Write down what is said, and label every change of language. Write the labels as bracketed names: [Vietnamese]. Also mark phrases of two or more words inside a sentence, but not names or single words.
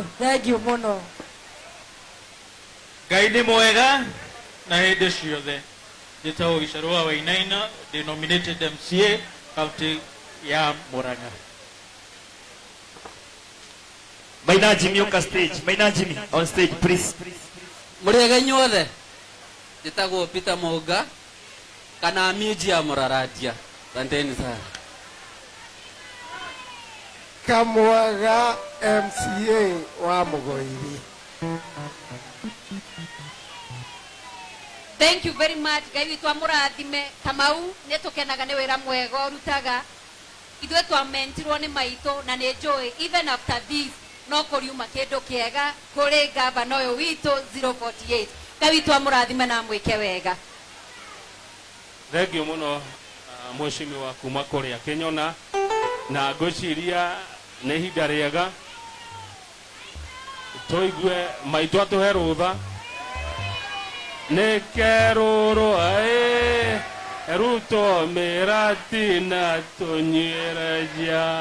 [Kikuyu] Thengiũ mũno. Ngai nĩ mwega na hĩndĩ ciothe. Njĩtagwo Gĩcarũa Wainaina, ndĩ [English] nominated MCA [Kikuyu] kaunti ya Murang'a. [English] Maina Jimmy on stage. Maina Jimmy on stage please. [Kikuyu] Mũrega inyuothe. Njĩtagwo Peter Mũnga kana miji ya Mũraratia. [Swahili] Asanteni sana. [Kikuyu] Kamwaga MCA wa Mũgoiri. [English] Thank you very much. [Kikuyu] Ngai witũ amũrathime. Kamau nĩ tũkenaga nĩ wĩra mwega ũrutaga. Ithuĩ twamentirwo nĩ maitũ na nĩ njũĩ [English] even after this [Kikuyu] no kũriuma kĩndũ kĩega kũrĩ gavana ũyũ witũ 048. Ngai witũ amũrathime na mwĩke wega. Thengiũ mũno Mheshimiwa kuma kũrĩa Kinyona na ngwĩciria nĩ ihinda rĩega tũigue maitũ atũhe rũtha nĩ kerũrũ Ruto mĩrati na tũnyuĩragia.